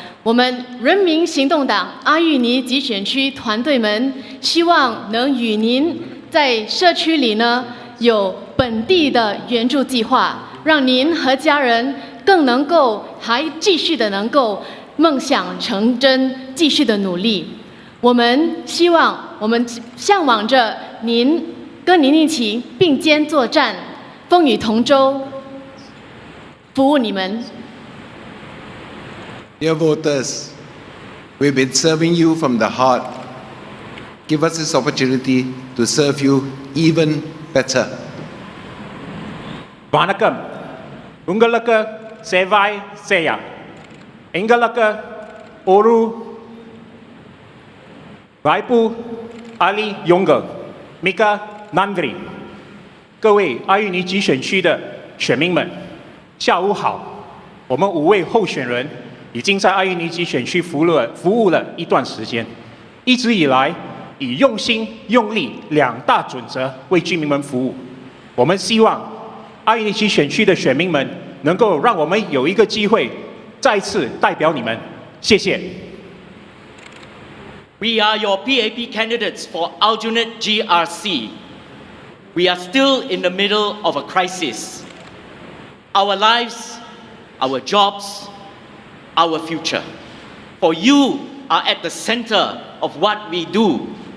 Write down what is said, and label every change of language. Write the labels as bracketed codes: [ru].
[zh] 我们人民行动党阿育尼集选区团队们希望能与您在社区里呢有本地的援助计划，让您和家人更能够还继续的能够梦想成真，继续的努力。我们希望，我们向往着您跟您一起并肩作战，风雨同舟，服务你们。 [en] Dear voters, we've been serving you from the heart. Give us this opportunity to serve you even better. [ta] வணக்கம். உங்களுக்கு சேவை செய்ய எங்களுக்கு ஒரு வாய்ப்பு அளியுங்கள். மிக்க நன்றி. [zh] 各位阿育尼集选区的选民们，下午好。我们5位候选人已经在阿育尼集选区服务了一段时间，一直以来以用心用力2大准则为居民们服务。我们希望阿育尼集选区的选民们能够让我们有一个机会再次代表你们，谢谢。 [en] We are your PAP candidates for Aljunied GRC. We are still in the middle of a crisis. Our lives, our jobs, our future. For you are at the center of what we do.